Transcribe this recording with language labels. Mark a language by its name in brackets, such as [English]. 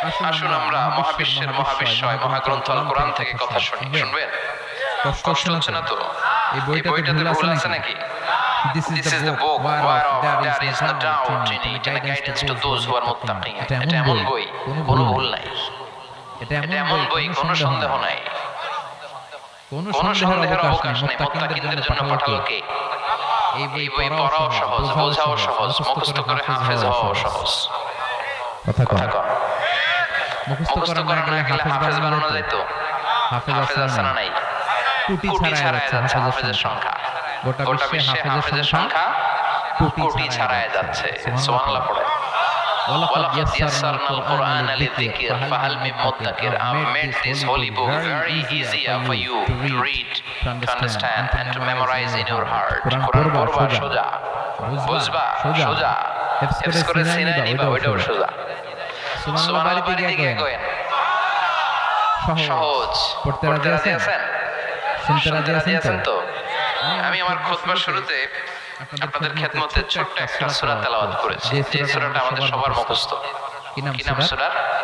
[Bangla] আসুন আমরা মহাবিশ্বের মহাবিশ্বয় মহাগ্রন্থ আল কোরআন থেকে কথা শুনি। শুনবেন? কষ্ট হচ্ছে না তো? এই বইটাতে ভুল আছে নাকি? [English] This is the book whereof there is no doubt in it and guidance to those who are muttaqin. [Bangla] এটা এমন বই, কোনো ভুল নাই। এটা এমন বই, কোনো সন্দেহ নাই। কোনো সন্দেহের অবকাশ নেই। মুত্তাকিনদের জন্য পাঠালো কে? এই বই পড়াও সহজ, বোঝাও সহজ, মুখস্থ করে হাফেজ হওয়াও সহজ। কথা কন। মুখস্থ করা না গেলে হাফেজ বানানো যায় তো? হাফেজ আছে না নাই? কোটি ছাড়ায় যাচ্ছে হাফেজের সংখ্যা। গোটা বিশ্বে হাফেজের সংখ্যা কোটি ছাড়ায় যাচ্ছে। সুবহানাল্লাহ পড়ে। [Arabic] ওয়ালাকাদ ইয়াসসারনাল কুরআনা লিযিকর ফাহাল মিন মুদ্দাকির। [English] I made this holy book very easier for you to read, to understand and to memorize in your heart. [Bangla] কোরআন পড়বা সোজা, বুঝবা সোজা, হেফজ করে সিনায় নিবা ওইটাও সোজা। সুবহানাল্লাহ বাড়িতে গিয়ে কইেন সহজ। পড়তে রাজি আছেন? শুনতে রাজি আছেন তো? আমি আমার খুতবার শুরুতে আপনাদের খেদমতে ছোট্ট একটা সূরা তেলাওয়াত করেছি, যে সূরাটা আমাদের সবার মুখস্থ। কি নাম সূরার?